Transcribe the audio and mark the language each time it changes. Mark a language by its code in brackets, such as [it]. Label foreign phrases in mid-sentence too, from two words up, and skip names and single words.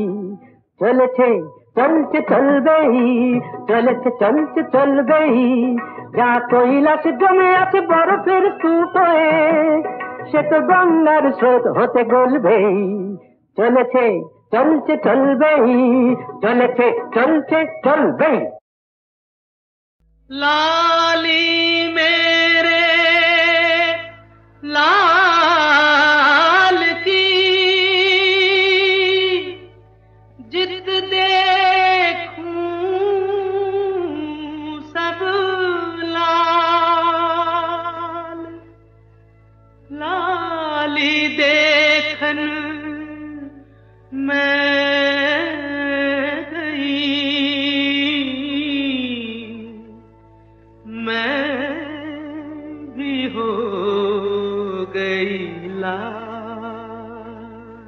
[bn] চলেছে চলছে চলবেই, চলেছে চলছে চলবেই। যা কৈলাস জমে আছে বরফের স্তূপ হয়ে, সে তো গঙ্গার স্রোত হতে গলবেই। চলেছে চলছে চলবেই, চলেছে চলছে চলবেই। [hi] लाली मेरे लाल की जिद देखूं सब लाल, लाली देखन मैं हो गई लाल।